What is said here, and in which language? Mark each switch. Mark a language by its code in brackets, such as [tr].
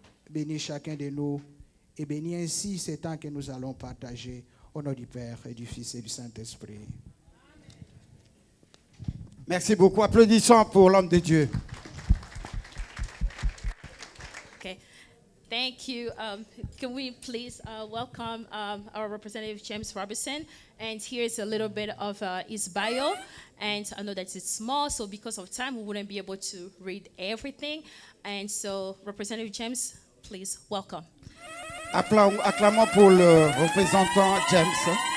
[fr] Bénis chacun de nous et bénis ainsi ces temps que nous allons partager au nom du Père et du Fils et du Saint-Esprit. Merci beaucoup. Applaudissons pour l'homme de Dieu. [en] Okay, thank you. Can we please welcome our representative James Robertson? And here's a little bit of his bio. And I know that it's small, so because of time, we wouldn't be able to read everything. And so, Representative James, please welcome. [fr] Acclamons pour le représentant James.